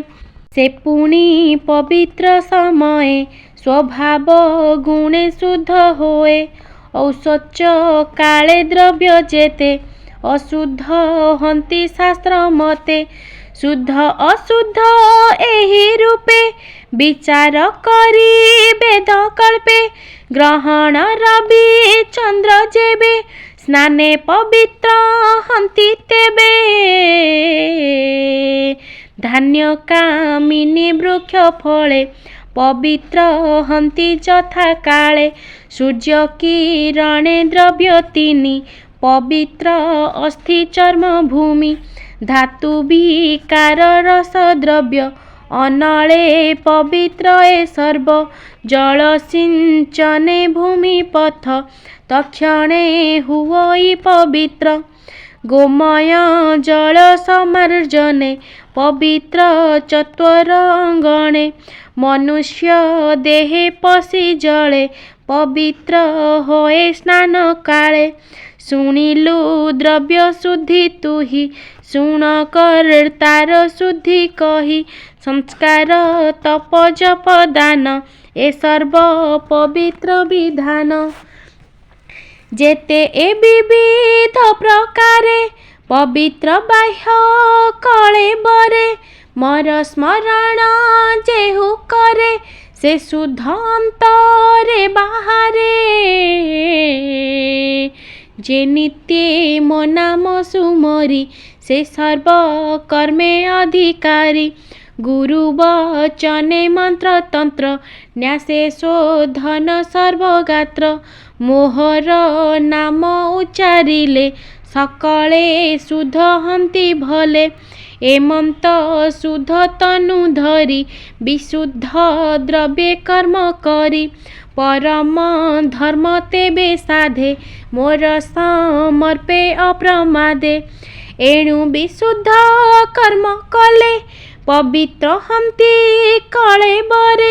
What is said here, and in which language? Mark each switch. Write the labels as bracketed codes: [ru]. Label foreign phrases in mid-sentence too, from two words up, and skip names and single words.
[or] ସେ ପୁଣି ପବିତ୍ର ସମୟ ସ୍ୱଭାବ ଗୁଣେ ଶୁଦ୍ଧ ହୋଏ ଔସଚ କାଳେ ଦ୍ରବ୍ୟ ଯେତେ ଅଶୁଦ୍ଧ ହନ୍ତି ଶାସ୍ତ୍ର ମତେ। ଶୁଦ୍ଧ ଅଶୁଦ୍ଧ ଏହି ରୂପେ ବିଚାର କରି ବେଦ କଳ୍ପେ ଗ୍ରହଣ ରବି ଚନ୍ଦ୍ର ଯେବେ ସ୍ନାନେ ପବିତ୍ର ହନ୍ତି ତେବେ। ଧାନ୍ୟ କାମିନୀ ବୃକ୍ଷ ଫଳେ ପବିତ୍ର ହନ୍ତି ଯଥା କାଳେ। ସୂର୍ଯ୍ୟ କିରଣେ ଦ୍ରବ୍ୟ ତିନି ପବିତ୍ର ଅସ୍ଥି ଚର୍ମ ଭୂମି। ଧାତୁ ବିକାର ରସ ଦ୍ରବ୍ୟ ଅନଳେ ପବିତ୍ର ଏ ସର୍ବ। ଜଳ ସିଞ୍ଚନେ ଭୂମି ପଥ ତକ୍ଷଣେ ହୁଇ ପବିତ୍ର। ଗୋମୟ ଜଳ ସମାର୍ଜନେ ପବିତ୍ର ଚତ୍ୱରଙ୍ଗଣେ। ମନୁଷ୍ୟ ଦେହେ ପଶି ଜଳେ ପବିତ୍ର ହୋଏ ସ୍ନାନ କାଳେ। ଶୁଣିଲୁ ଦ୍ରବ୍ୟ ଶୁଦ୍ଧି ତୁହି ଶୁଣ କର୍ତ୍ତାର ଶୁଦ୍ଧି କହି। ସଂସ୍କାର ତପ ଜପ ଦାନ ଏ ସର୍ବ ପବିତ୍ର ବିଧାନ। ଯେତେ ଏ ବିବିଧ ପ୍ରକାରେ ପବିତ୍ର ବାହ୍ୟ କଳେ ବରେ ମୋର ସ୍ମରଣ ଯେହୁ କରେ ସେ ଶୁଦ୍ଧ ଅନ୍ତରେ ବାହରେ। ଯେ ନିତ୍ୟ ମୋ ନାମ ସୁମରି ସେ ସର୍ବ କର୍ମେ ଅଧିକାରୀ। ଗୁରୁ ବଚନେ ମନ୍ତ୍ର ତନ୍ତ୍ର ନ୍ୟାସେ ଶୋଧନ ସର୍ବଗାତ୍ର। ମୋହର ନାମ ଉଚ୍ଚାରିଲେ ସକଳେ ଶୁଦ୍ଧ ହନ୍ତି ଭଲେ। ଏମନ୍ତ ଶୁଦ୍ଧ ତନୁ ଧରି ବିଶୁଦ୍ଧ ଦ୍ରବ୍ୟେ କର୍ମ କରି। ପରମ ଧର୍ମ ତେବେ ସାଧେ ମୋର ସମର୍ପେ ଅପ୍ରମାଦେ। ଏଣୁ ବିଶୁଦ୍ଧ କର୍ମ କଲେ ପବିତ୍ର ହନ୍ତି କଳେ ବରେ।